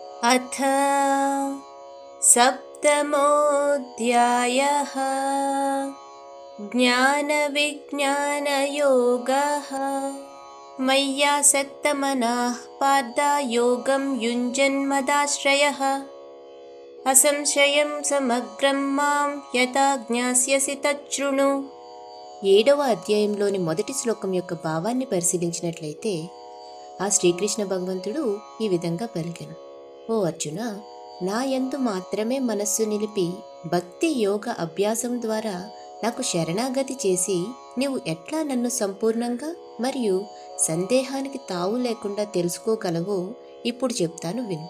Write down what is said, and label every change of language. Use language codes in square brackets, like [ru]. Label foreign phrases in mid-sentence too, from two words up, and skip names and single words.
[sa] अथ सप्तमोऽध्यायः। ज्ञानविज्ञानयोगः। मय्यासक्तमनः पार्थ योगं युञ्जन्मदाश्रयः असंशयं समग्रं मां यथा జ్ఞాస్యసి తచ్ఛృణు. [te] 7వ అధ్యాయంలోని మొదటి శ్లోకం యొక్క భావాన్ని పరిశీలించినట్లయితే ఆ శ్రీకృష్ణ భగవంతుడు ఈ విధంగా పలికెను: ఓ అర్జున, నా యందు మాత్రమే మనస్సు నిలిపి భక్తి యోగ అభ్యాసం ద్వారా నాకు శరణాగతి చేసి నీవు ఎట్లా నన్ను సంపూర్ణంగా మరియు సందేహానికి తావు లేకుండా తెలుసుకోగలవో ఇప్పుడు చెప్తాను, విను.